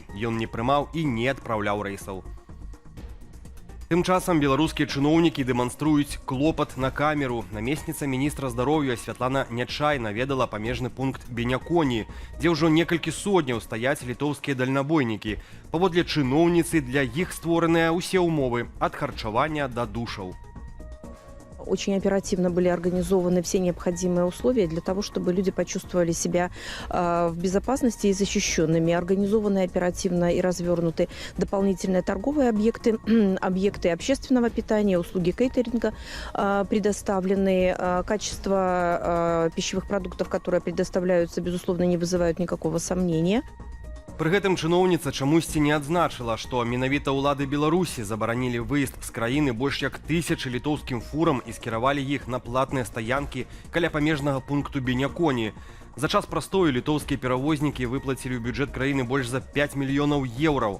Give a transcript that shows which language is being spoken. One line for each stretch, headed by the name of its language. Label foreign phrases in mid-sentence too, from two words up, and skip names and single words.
Belarusian: Ён не прымаў і не адпраўляў рэйсаў. Тым часам беларускія чыноўнікі дэманструюць клопат на камеру. Намесніца міністра здароўя Святлана Нячай наведала памежны пункт Беняконі, дзе ўжо некалькі сотняў стаяць літоўскія дальнабойнікі. Паводле чыноўніцы, для іх створаныя ўсе ўмовы ад харчавання да душаў.
Russian: Очень оперативно были организованы все необходимые условия для того, чтобы люди почувствовали себя в безопасности и защищенными. Организованы оперативно и развернуты дополнительные торговые объекты, объекты общественного питания, услуги кейтеринга предоставлены. Качество пищевых продуктов, которые предоставляются, безусловно, не вызывают никакого сомнения.
Belarusian: Пры гэтым чыноўніца чамусьці не адзначыла, што менавіта ўлады Беларусі забаранілі выезд з краіны больш як 1000 літоўскім фурам і скіравалі іх на платныя стаянкі каля памежнага пункту Беняконі. За час прастою літоўскія перавознікі выплацілі ў бюджэт краіны больш за 5 мільёнаў еўраў.